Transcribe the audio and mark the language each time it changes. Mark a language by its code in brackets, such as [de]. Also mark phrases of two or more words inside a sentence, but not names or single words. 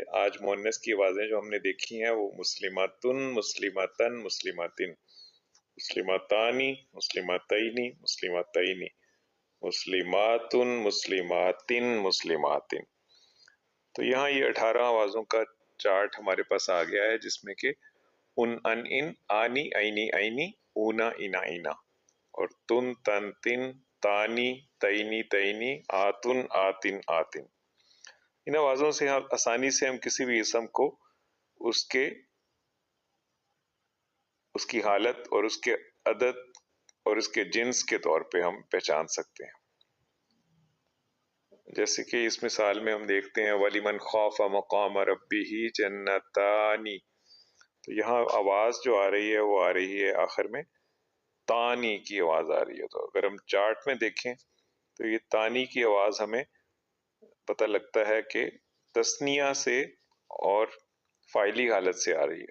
[ur] آج مؤنث کی آوازیں جو ہم نے دیکھی ہیں وہ [ar] مسلماتن، مسلماتن، مسلماتن، مسلماتانی، مسلماتینی، مسلماتینی، مسلماتن، مسلماتن، مسلماتن. [ur] تو یہاں یہ 18 آوازوں کا چارٹ ہمارے پاس آ گیا ہے، جس میں کہ [ar] ان، آنی، اینی، اینی، اونا، اینا، اینا، اور تن، تن، تن، تانی، تینی، تینی، آتن، آتن، آتن. [ur] ان آوازوں سے آسانی سے ہم کسی بھی اسم کو اس کی حالت اور اس کے عدد اور اس کے جنس کے طور پہ ہم پہچان سکتے ہیں. جیسے کہ اس مثال میں ہم دیکھتے ہیں [ar] وَلِمَنْ خَافَ مَقَامَ رَبِّهِ جَنَّتَانِ. [ur] تو یہاں آواز جو آ رہی ہے وہ آ رہی ہے آخر میں تانی کی آواز آ رہی ہے. تو اگر ہم چارٹ میں دیکھیں تو یہ تانی کی آواز ہمیں پتہ لگتا ہے کہ تثنیہ سے اور فاعلی حالت سے آ رہی ہے.